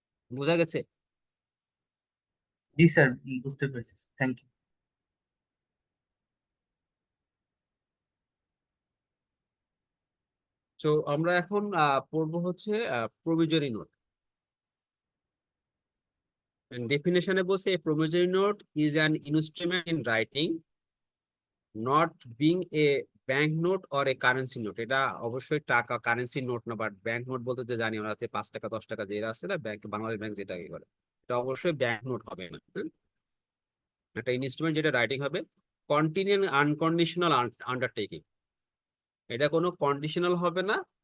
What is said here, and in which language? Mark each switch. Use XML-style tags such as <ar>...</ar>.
<bn>বোঝা গেছে? জি স্যার, বুঝতে পেরেছি,</bn> <en>Thank you.</en> <bn>তো আমরা এখন পড়বো হচ্ছে প্রভিজরি নোট। ডেফিনেশনে বলছে</bn> <en>a promissory note is an instrument in writing not being a bank note or a currency note,</en> <bn>এটা অবশ্যই টাকা কারেন্সি নোট না, বাট ব্যাংক নোট বলতে যে জানি আমরা 5 টাকা 10 টাকা যেটা আছে না ব্যাংক, বাংলাদেশ ব্যাংক যেটা বলে, এটা অবশ্যই ব্যাংক নোট হবে না। একটা ইনস্ট্রুমেন্ট যেটা রাইটিং হবে কন্টিনিউয়াল আনকন্ডিশনাল আন্ডারটেকিং, এটা কোনো কন্ডিশনাল হবে না।</bn>